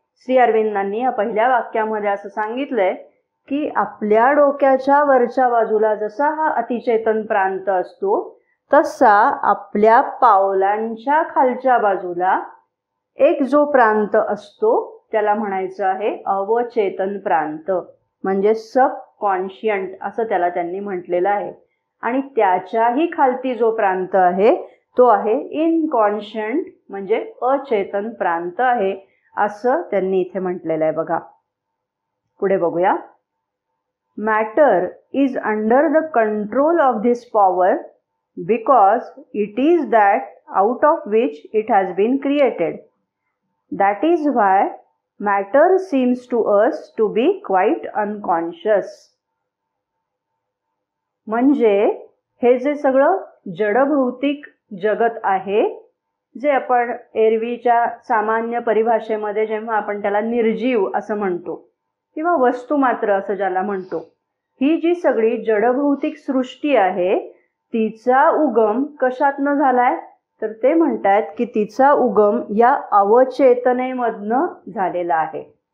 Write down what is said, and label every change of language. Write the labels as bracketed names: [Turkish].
[Marathi] श्री अरविंदांनी या पहिल्या वाक्यामध्ये असं सांगितलंय की आपल्या डोक्याच्या वरच्या बाजूला जसा हा अतिचेतन प्रांत असतो तसा आपल्या पावलांच्या खालच्या बाजूला एक जो प्रांत असतो त्याला म्हणायचं आहे अवचेतन प्रांत म्हणजे सबकॉन्शियंट असं त्याला त्यांनी म्हटलेलं आहे. आणि त्याच्याही खालती जो प्रांत आहे तो आहे इनकॉन्शियंट म्हणजे अचेतन प्रांत आहे असं त्यांनी इथे म्हटलेलं आहे. बघा पुढे बघूया. [English] Matter is under the control of this power because it is that out of which it has been created. That is why matter seems to us to be quite unconscious. [Marathi] म्हणजे हे जे सगळं जडभौतिक जगत आहे, जे आपण एरवीच्या सामान्य परिभाषेमध्ये जेव्हा आपण त्याला निर्जीव असं म्हणतो किंवा वस्तुमात्र असं ज्याला म्हणतो, ही जी सगळी जडभौतिक सृष्टी आहे तिचा उगम कशातनं झालाय, तर ते म्हणतात की तिचा उगम या अवचेतनेमधनं झालेला आहे.